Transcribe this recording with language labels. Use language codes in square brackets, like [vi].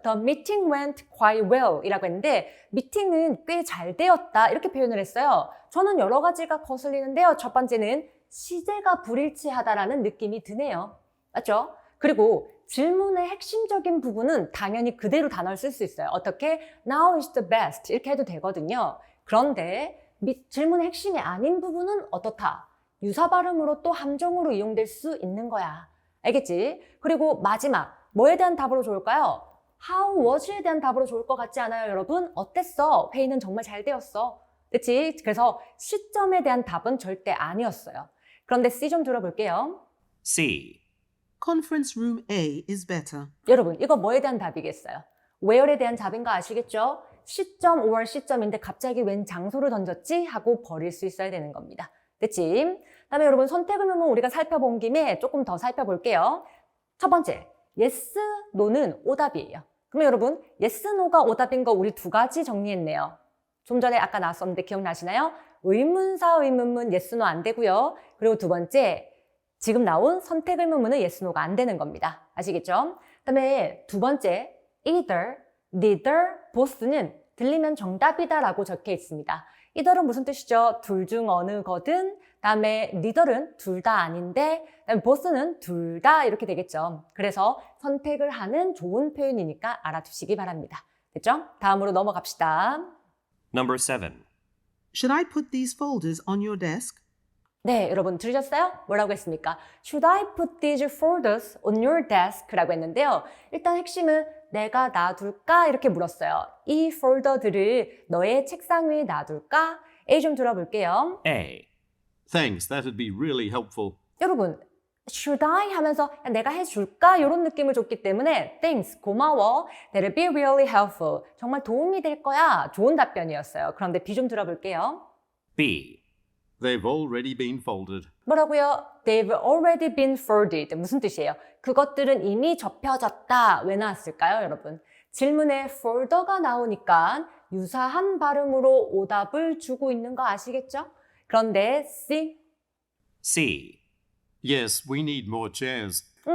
[en] The meeting went quite well [ko] 이라고 했는데 미팅은 꽤 잘 되었다 이렇게 표현을 했어요. 저는 여러 가지가 거슬리는데요. 첫 번째는 시제가 불일치하다라는 느낌이 드네요. 맞죠? 그리고 질문의 핵심적인 부분은 당연히 그대로 단어를 쓸 수 있어요. 어떻게? [en] Now is the best [ko] 이렇게 해도 되거든요. 그런데 질문의 핵심이 아닌 부분은 어떻다? 유사 발음으로 또 함정으로 이용될 수 있는 거야. 알겠지? 그리고 마지막 뭐에 대한 답으로 좋을까요? How was에 대한 답으로 좋을 것 같지 않아요, 여러분? 어땠어? 회의는 정말 잘 되었어. 그치? 그래서 시점에 대한 답은 절대 아니었어요. 그런데 C 좀 들어볼게요. [en] C. Conference room A is better. [ko] 여러분, 이거 뭐에 대한 답이겠어요? where에 대한 답인 거 아시겠죠? 시점 5월 시점인데 갑자기 웬 장소를 던졌지? 하고 버릴 수 있어야 되는 겁니다. 됐지? 다음에 여러분 선택의문문 우리가 살펴본 김에 조금 더 살펴볼게요. 첫 번째, yes, no는 오답이에요. 그러면 여러분 yes, no가 오답인 거 우리 두 가지 정리했네요. 좀 전에 아까 나왔었는데 기억나시나요? 의문사 의문문 yes, no 안 되고요. 그리고 두 번째, 지금 나온 선택의문문은 yes, no가 안 되는 겁니다. 아시겠죠? 그다음에 두 번째, either, neither, both는 들리면 정답이다라고 적혀 있습니다. either은 무슨 뜻이죠? 둘 중 어느 거든. 다음에 neither은 둘 다 아닌데, 그다음에 both는 둘 다 이렇게 되겠죠. 그래서 선택을 하는 좋은 표현이니까 알아두시기 바랍니다. 됐죠? 다음으로 넘어갑시다. [en] Number 7. Should I put these folders on your desk? [ko] 네, 여러분 들으셨어요? 뭐라고 했습니까? [en] Should I put these folders on your desk? [ko] 라고 했는데요. 일단 핵심은 내가 놔둘까? 이렇게 물었어요. 이 폴더들을 너의 책상 위에 놔둘까? A 좀 들어볼게요. [en] A. Thanks, that'd be really helpful. [ko] 여러분, should I 하면서 야, 내가 해줄까? 이런 느낌을 줬기 때문에 thanks, 고마워. [en] That'll be really helpful. [ko] 정말 도움이 될 거야. 좋은 답변이었어요. 그런데 B 좀 들어볼게요. [en] B. They've already been folded. [ko] 뭐라고요? [en] They've already been folded. [ko] 무슨 뜻이에요? 그것들은 이미 접혀졌다. 왜 나왔을까요, 여러분? 질문에 folder가 나오니까 유사한 발음으로 오답을 주고 있는 거 아시겠죠? 그런데 C. [en] C. Yes, we need more chairs.